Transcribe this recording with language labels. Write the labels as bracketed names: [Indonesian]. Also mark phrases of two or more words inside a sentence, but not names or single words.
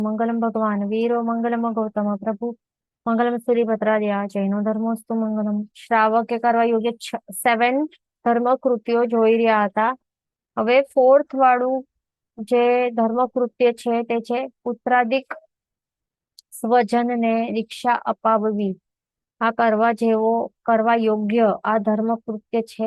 [Sanskrit] मंगलम भगवान वीरो मंगलम गौतम प्रभु मंगलम सूर्यभद्रादया जैनो धर्मोस्तु મંગલમ. [Gujarati] શ્રાવકે કરવા યોગ્ય 7 ધર્મ કૃત્યો જોઈ રહ્યા હતા. હવે ફોર્થ વાળું જે ધર્મ કૃત્ય છે તે છે પુત્રાદિક સ્વજનને દીક્ષા અપાવવી. આ કરવા જેવો કરવા યોગ્ય આ ધર્મ કૃત્ય છે.